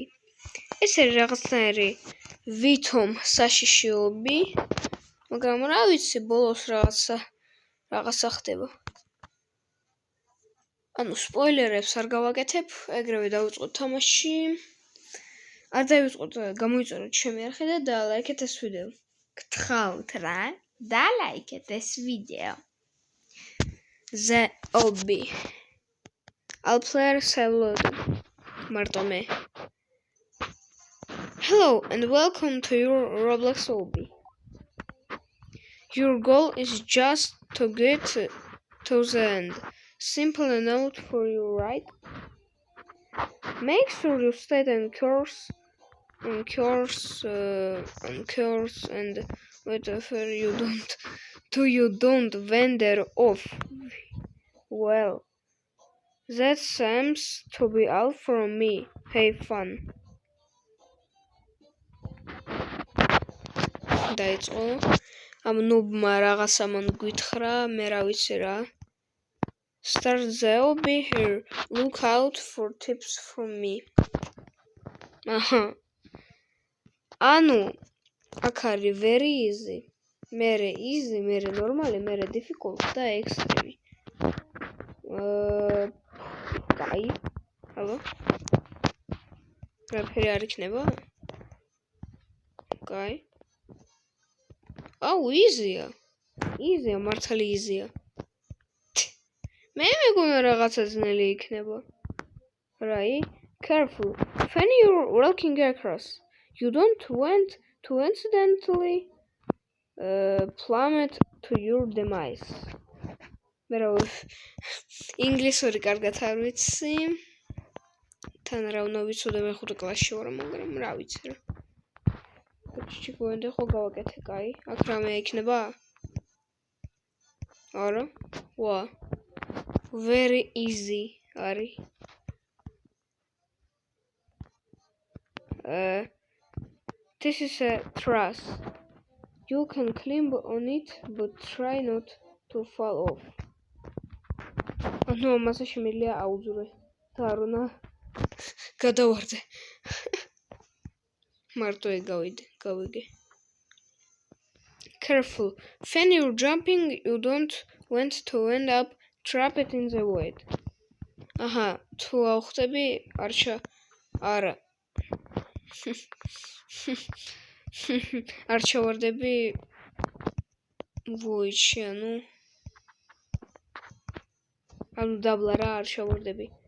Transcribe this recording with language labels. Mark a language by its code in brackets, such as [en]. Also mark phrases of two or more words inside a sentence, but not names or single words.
[ka] ეს არის რაღაცნაირი ვითომ საშიში ობი, მაგრამ რა ვიცი, ბოლოს რაღაცა ხდება. ანუ სპოილერებს არ გავაკეთებ, ეგრევე დავიწყოთ თამაში. არ დავიწყოთ, გამოიწეროთ ჩემი არხი და დალაიქეთ ეს ვიდეო. გთხოვთ რა, დალაიქეთ ეს ვიდეო. [en] The Obby. I'll play solo. Martome. Hello and welcome to your Roblox Obby. Your goal is just to get to the end. Simple enough for you, right? Make sure you stay on course and whatever you don't wander off. Well, that seems to be all from me. Have fun. [ka] დაიწყო. ამ ნუბმა რაღაცა მან გვითხრა, მე რა ვიცი რა. [en] Start the obby here. Look out for tips from me. [ka] აჰა. ანუ აქ არის [en] very easy. [ka] მერე easy, მერე normally, მერე difficult და extreme. კაი. ჰალო. რაფერი არ იქნება? კაი. აუ, easy-ა. easy-ა, მართალი easy-ა. მე მეგონა რაღაცა ძნელი იქნება. [en] Right? Careful. When you're walking across, you don't want to accidentally plummet to your demise. [ka] მე რა ინგლისური კარგად არ ვიცი. თან რა უნდა ვიცოდე, მე 5 კლასში ვარ, მაგრამ რა ვიცი რა. ჩიჩიკოენდე ხო გავაკეთე, კაი. აქ რამე იქნება? არა. ვა. [en] Very easy არის. This is a truss. You can climb on it, but try not to fall off. No, [ka] მასა შემიძლია აუძურე და არ უნდა გადავარდე. მარტო გავიგე. [en] Careful. When you're jumping, you don't want to end up trapped in the void. [ka] აჰა, თუ ავხდები, არა. არ ჩავარდები void-ში, ანუ დაბლა რა არ ჩავარდები.